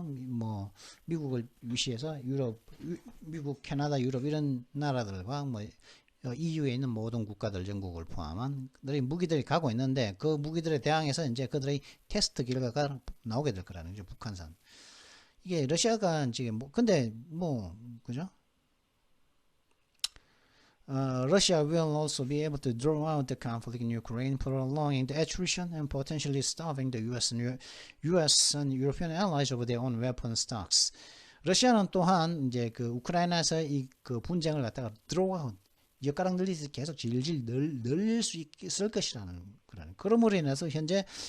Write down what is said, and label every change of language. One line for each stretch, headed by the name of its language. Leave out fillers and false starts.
Korean: 뭐 미국을 위시해서 미국, 캐나다, 유럽 이런 나라들과 뭐 EU에 있는 모든 국가들 전국을 포함한 그들의 무기들이 가고 있는데 그 무기들에 대항해서 이제 그들의 테스트 결과가 나오게 될 거라는 거죠. 북한산. 이게 러시아가 지금 근데 그죠?
English: Russia will also be able to draw out the conflict in Ukraine, prolonging the attrition and potentially starving the US and European allies of their own weapon stocks.
Korean: 러시아는 또한 이제 그 우크라이나에서 이 그 분쟁을 갖다가
English: draw out
Korean: 엿가락 늘리듯이 계속 질질 늘릴 수 있을 것이라는 그러므로 인해서 현재